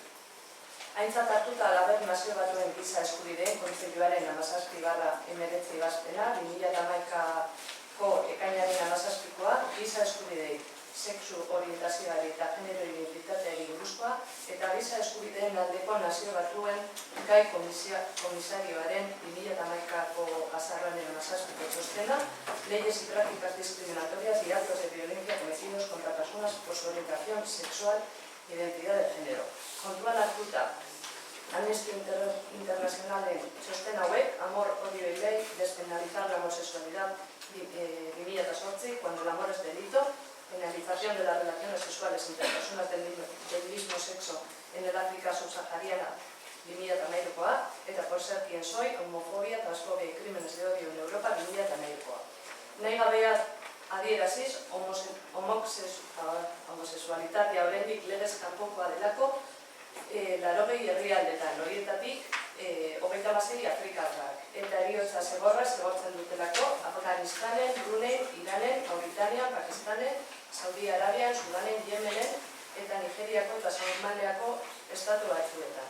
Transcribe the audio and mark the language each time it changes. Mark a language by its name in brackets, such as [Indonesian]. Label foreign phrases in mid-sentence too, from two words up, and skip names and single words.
[Basque] Aintzat hartuta halaber Nazio Batuen Giza Eskubideen Kontseiluaren 17/19 ebazpena 2011ko ekainaren 17koa giza eskubidei, sexu orientazioari eta genero identitateari buruzkoa eta giza eskubideen aldeko Nazio Batuen gai komisarioaren 2011ko azaroaren 17ko txostena, [Spanish] leyes y prácticas discriminatorias y actos de violencia cometidos contra personas por su orientación sexual e identidad de género. [Basque] Kontuan hartuta, Amnesty Internacionalen txosten hauek, [Spanish] Amor, Odio y Ley, despenalizar la homosexualidad 2008, cuando el amor es delito, penalización de las relaciones sexuales entre personas del mismo sexo en el África subsahariana [Basque] 2008koa, eta [Spanish] por ser quien soy, homofobia, transfobia y crímenes de odio en Europa 2008koa. [Basque] Nahi gabeaz adieraziz, homosexualitatea oraindik legez kanpokoa delako, 80 herrialdetan, horietatik 26 afrikarrak, eta heriotza zigortzen dutelako Afganistanen, Brunein, Iranen, Mauritanian, Pakistanen, Saudi Arabian, Sudanen, Yemenen eta Nigeriako eta Somaliako estatu batzuetan.